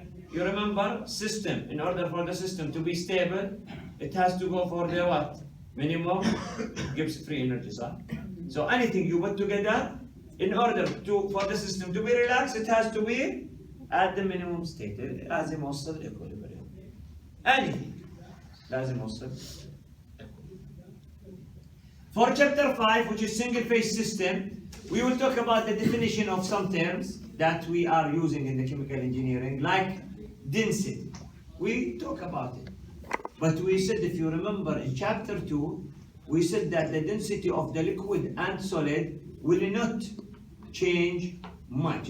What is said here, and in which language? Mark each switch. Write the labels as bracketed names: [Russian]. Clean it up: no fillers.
[English] You remember system, in order for the system to be stable, it has to go for the what? Minimum gives free energy, sir. So anything you put together, in order for the system to be relaxed, it has to be at the minimum state. [Arabic] لازم يوصل equilibrium. Anything لازم يوصل. [English] For chapter 5, which is single phase system, we will talk about the definition of some terms that we are using in the chemical engineering, like density. We talk about it. But we said, if you remember in chapter 2, we said that the density of the liquid and solid will not change much.